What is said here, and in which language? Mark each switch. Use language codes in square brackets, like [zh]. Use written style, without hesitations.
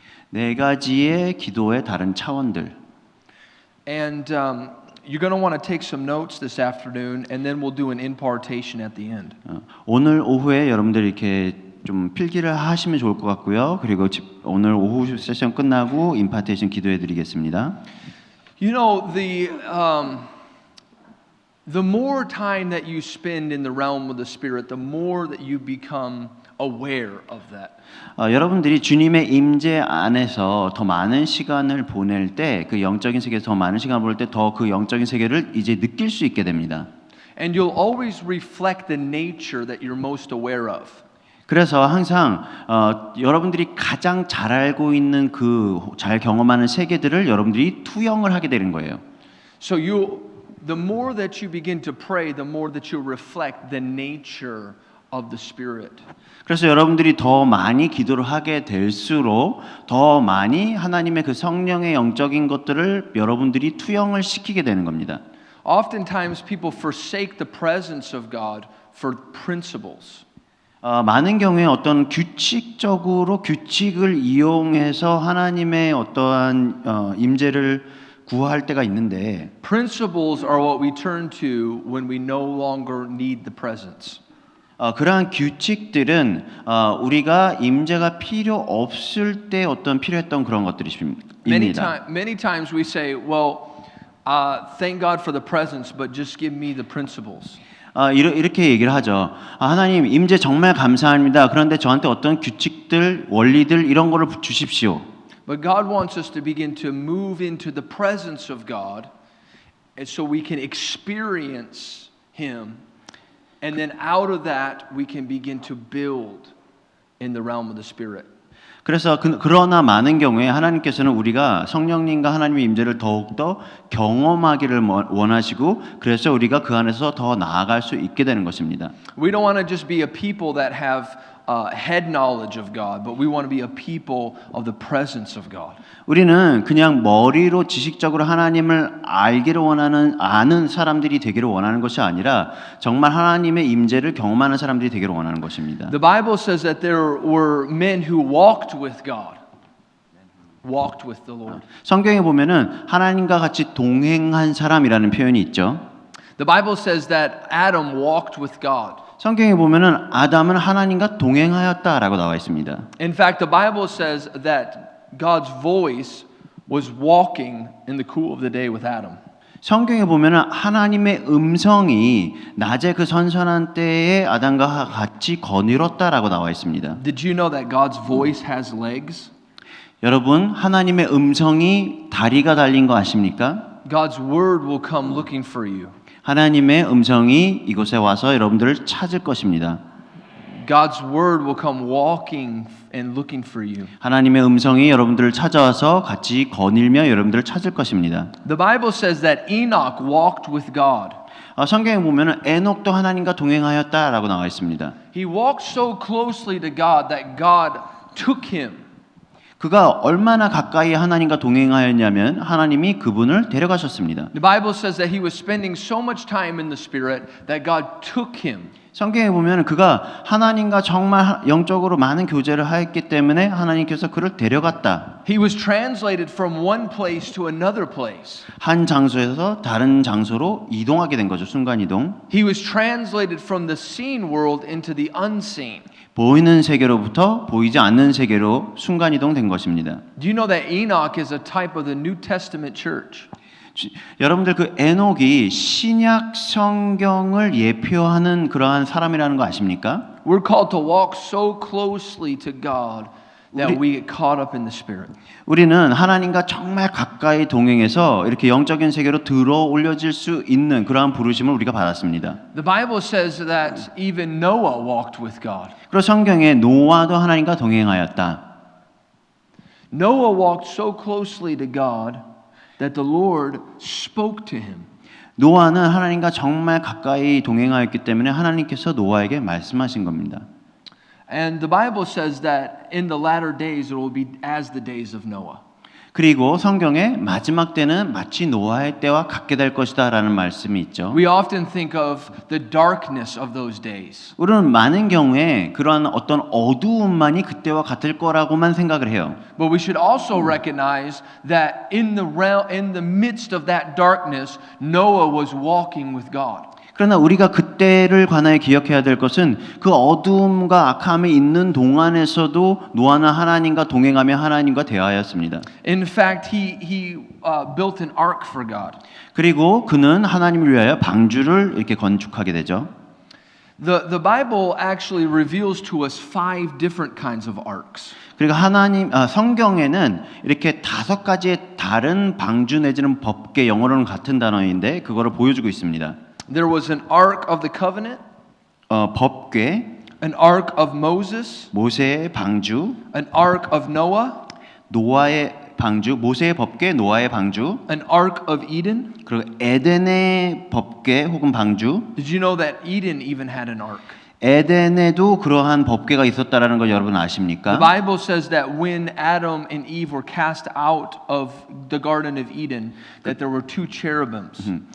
[ko] 네 가지의 기도의 다른 차원들. [en] And you're going to want to take some notes this afternoon, and then we'll do an impartation at the end. [ko] 오늘 오후에 여러분들 이렇게 좀 필기를 하시면 좋을 것 같고요. 그리고 오늘 오후 세션 끝나고 임파테이션 기도해드리겠습니다. [en] You know, the more time that you spend in the realm of the Spirit, the more that you become aware of that. [ko] 여러분들이 주님의 임재 안에서 더 많은 시간을 보낼 때, 그 영적인 세계에서 더 많은 시간을 보낼 때 더 그 영적인 세계를 이제 느낄 수 있게 됩니다. [en] And you'll always reflect the nature that you're most aware of. [ko] 그래서 항상 여러분들이 가장 잘 알고 있는 그 잘 경험하는 세계들을 여러분들이 투영을 하게 되는 거예요. [en] So the more that you begin to pray, the more that you reflect the nature of the Spirit. [ko] 그래서 여러분들이 더 많이 기도를 하게 될수록 더 많이 하나님의 그 성령의 영적인 것들을 여러분들이 투영을 시키게 되는 겁니다. [en] Oftentimes people forsake the presence of God for principles. [ko] 많은 경우에 어떤 규칙을 이용해서 하나님의 어떠한 임재를 구할 때가 있는데 [en] Principles are what we turn to when we no longer need the presence. [ko] 그러한 규칙들은 우리가 임재가 필요 없을 때 어떤 필요했던 그런 것들입니다. [en] Many times we say, well, thank God for the presence, but just give me the principles. [ko] 이렇게 얘기를 하죠. 하나님 임재 정말 감사합니다. 그런데 저한테 어떤 규칙들, 원리들 이런 거를 주십시오. [en] But God wants us to begin to move into the presence of God, and so we can experience Him, and then out of that we can begin to build in the realm of the Spirit. [ko] 그래서 그러나 많은 경우에 하나님께서는 우리가 성령님과 하나님의 임재를 더욱더 경험하기를 원하시고 그래서 우리가 그 안에서 더 나아갈 수 있게 되는 것입니다. [en] We don't want to just be a people that have head knowledge of God, but we want to be a people of the presence of God. [ko] 우리는 그냥 머리로 지식적으로 하나님을 알기를 아는 사람들이 되기를 원하는 것이 아니라 정말 하나님의 임재를 경험하는 사람들이 되기를 원하는 것입니다. [en] The Bible says that there were men who walked with God, walked with the Lord. [ko] 성경에 보면은 하나님과 같이 동행한 사람이라는 표현이 있죠. [en] The Bible says that Adam walked with God. [ko] 성경에 보면은 아담은 하나님과 동행하였다라고 나와 있습니다. [en] In fact, the Bible says that God's voice was walking in the cool of the day with Adam. [ko] 성경에 보면은 하나님의 음성이 낮에 그 선선한 때에 아담과 같이 거닐었다라고 나와 있습니다. [en] Did you know that God's voice has legs? [ko] 여러분 하나님의 음성이 다리가 달린 거 아십니까? [en] God's word will come looking for you. [ko] 하나님의 음성이 이곳에 와서 여러분들을 찾을 것입니다. [en] God's word will come walking and looking for you. [ko] 하나님의 음성이 여러분들을 찾아와서 같이 거닐며 여러분들을 찾을 것입니다. [en] The Bible says that Enoch walked with God. [ko] 성경에 보면은 에녹도 하나님과 동행하였다라고 나와 있습니다. [en] He walked so closely to God that God took him. [ko] 그가 얼마나 가까이 하나님과 동행하였냐면 하나님이 그분을 데려가셨습니다. [en] The Bible says that he was spending so much time in the Spirit that God took him. [ko] 성경에 보면 그가 하나님과 정말 영적으로 많은 교제를 하였기 때문에 하나님께서 그를 데려갔다. [en] He was translated from one place to another place. [ko] 한 장소에서 다른 장소로 이동하게 된 거죠. 순간 이동. [en] He was translated from the seen world into the unseen. [ko] 보이는 세계로부터 보이지 않는 세계로 순간 이동된 것입니다. [en] Do you know that Enoch is a type of the New Testament church? [ko] 여러분들 그 에녹이 신약 성경을 예표하는 그러한 사람이라는 거 아십니까? [en] We're called to walk so closely to God that we get caught up in the Spirit. [ko] 우리는 하나님과 정말 가까이 동행해서 이렇게 영적인 세계로 들어 올려질 수 있는 그러한 부르심을 우리가 받았습니다. [en] The Bible says that even Noah walked with God. [ko] 그리고 성경에 노아도 하나님과 동행하였다. [en] Noah walked so closely to God that the Lord spoke to him. [ko] 노아는 하나님과 정말 가까이 동행하였기 때문에 하나님께서 노아에게 말씀하신 겁니다. [en] And the Bible says that in the latter days it will be as the days of Noah. [ko] 그리고 성경에 마지막 때는 마치 노아의 때와 같게 될 것이다라는 말씀이 있죠. [en] We often think of the darkness of those days. [ko] 우리는 많은 경우에 그러한 어떤 어두움만이 그때와 같을 거라고만 생각을 해요. [en] But we should also recognize that in the midst of that darkness, Noah was walking with God. [ko] 그러나 우리가 그때를 관하여 기억해야 될 것은 그 어두움과 악함이 있는 동안에서도 노아는 하나님과 동행하며 하나님과 대화하였습니다. [en] In fact, he built an ark for God. [ko] 그리고 그는 하나님을 위하여 방주를 이렇게 건축하게 되죠. [en] The Bible actually reveals to us 5 different kinds of arks. [ko] 그리고 성경에는 이렇게 5가지의 다른 방주 내지는 법계, 영어로는 같은 단어인데 그거를 보여주고 있습니다. [en] There was an ark of the covenant, [ko] 법궤, [en] an ark of Moses, [ko] 모세의 방주, [en] an ark of Noah, [ko] 노아의 방주, 모세의 법궤, 노아의 방주, [en] an ark of Eden. [ko] 그리고 에덴의 법궤 혹은 방주. [en] Did you know that Eden even had an ark? [ko] 에덴에도 그러한 법궤가 있었다라는 걸 여러분 [en] The [ko] 아십니까? [en] Bible says that when Adam and Eve were cast out of the Garden of Eden, that there were 2 cherubims.